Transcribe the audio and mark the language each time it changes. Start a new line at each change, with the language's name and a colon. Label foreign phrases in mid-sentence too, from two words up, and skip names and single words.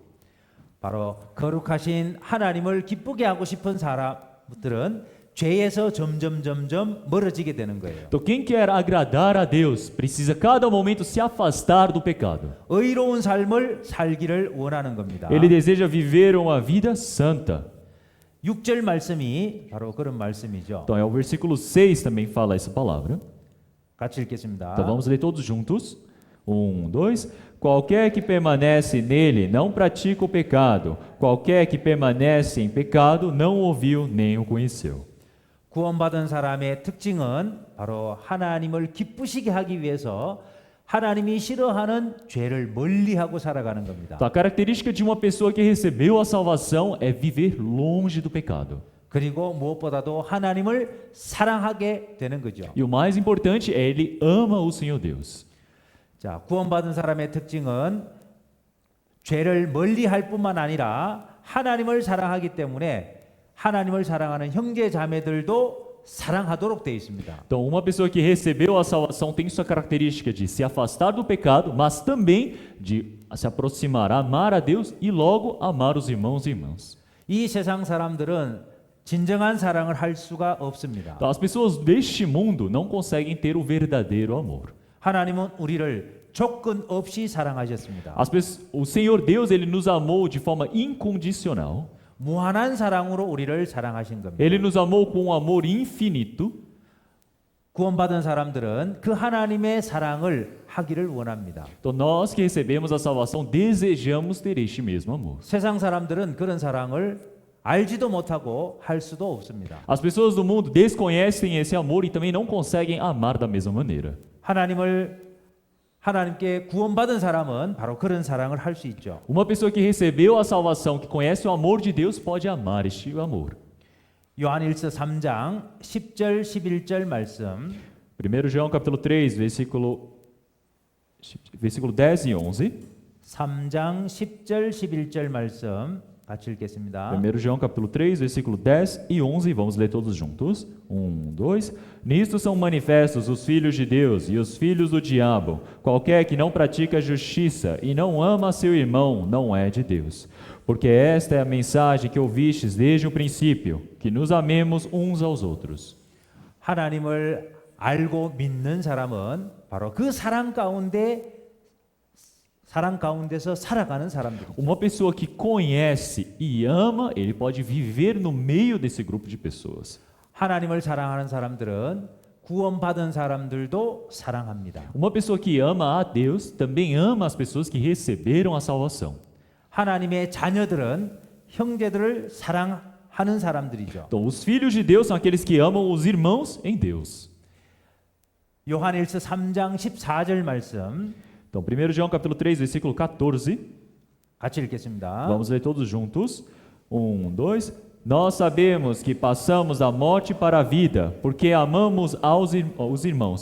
Korean: 바로 거룩하신 하나님을 기쁘게 하고 싶은 사람들은 죄에서 점점 멀어지게 되는 거예요.
Portuguese: Então, quem quer agradar a Deus, precisa cada momento se afastar do pecado.
Korean: 의로운 삶을 살기를 원하는 겁니다.
Portuguese: Ele deseja viver uma vida santa.
Korean: 6절 말씀이 바로 그런 말씀이죠.
Portuguese: Então, é o versículo 6 também fala essa palavra.
Korean: 같이 읽겠습니다.
Portuguese: Então, vamos ler todos juntos. 1, 2. Qualquer que permanece nele não pratica o pecado. Qualquer que permanece em pecado não o ouviu nem o conheceu.
Korean: 구원받은 사람의 특징은 바로 하나님을 기쁘시게 하기 위해서 하나님이 싫어하는 죄를 멀리하고 살아가는 겁니다.
Portuguese: Então, a característica de uma pessoa que recebeu a salvação é viver longe do pecado.
Korean: 그리고 무엇보다도 하나님을 사랑하게 되는 거죠.
Portuguese: E o mais importante é ele ama o Senhor Deus.
Korean: 자, 구원받은 사람의 특징은 죄를 멀리할 뿐만 아니라 하나님을 사랑하기 때문에 하나님을 사랑하는 형제 자매들도 사랑하도록 되어 있습니다.
Portuguese: Então, uma pessoa que recebeu a salvação tem sua característica de se afastar do pecado, mas também de se aproximar, amar a Deus e logo amar os irmãos e irmãs.
Korean: 이 세상 사람들은 진정한 사랑을 할 수가 없습니다.
Portuguese: Então, as pessoas deste mundo não conseguem ter o verdadeiro amor.
Korean: 하나님은 우리를 조건 없이 사랑하셨습니다.
Portuguese: O Senhor Deus, ele nos amou de forma incondicional.
Korean: 무한한 사랑으로 우리를 사랑하신 겁니다.
Portuguese: Ele nos amou com um amor infinito.
Korean: 구원받은 사람들은 그 하나님의 사랑을 하기를 원합니다.
Portuguese: Então, nós que recebemos a salvação desejamos ter este mesmo amor.
Korean: 세상 사람들은 그런 사랑을 알지도 못하고 할 수도 없습니다.
Portuguese: As pessoas do mundo desconhecem esse amor e também não conseguem amar da mesma maneira.
Korean: 하나님께 구원받은 사람은 바로 그런 사랑을 할 수 있죠.
Portuguese: Uma pessoa que recebeu a salvação, que conhece o amor de Deus, pode amar este amor.
Korean: 요한일서 3장 10절 11절 말씀
Portuguese: 1 João capítulo 3, versículo 10 e 11.
Korean: 3장 10절 11절 말씀 같이 읽겠습니다.
Portuguese: 1 João capítulo 3, versículo 10 e 11, vamos ler todos juntos. 2. Nisto são manifestos os filhos de Deus e os filhos do diabo. Qualquer que não pratica a justiça e não ama seu irmão não é de Deus. Porque esta é a mensagem que ouvistes desde o princípio, que nos amemos uns aos outros.
Korean: 하나님을 알고 믿는 사람은 바로 그 사랑 가운데서 살아가는 사람들이죠.
Portuguese: Uma pessoa que conhece e ama, ele pode viver no meio desse grupo de pessoas.
Korean: 하나님을 사랑하는 사람들은 구원받은 사람들도 사랑합니다.
Portuguese: Uma pessoa que ama a Deus também ama as pessoas que receberam a salvação.
Korean: 하나님의 자녀들은 형제들을 사랑하는 사람들이죠.
Portuguese: Então, os filhos de Deus são aqueles que amam os irmãos em Deus.
Korean: 요한일서 3장 14절 말씀
Portuguese: Então, 1 João capítulo 3, versículo 14.
Korean: 같이 읽겠습니다.
Portuguese: Vamos ler todos juntos. 2. Nós sabemos que passamos da morte para a vida, porque amamos os irmãos.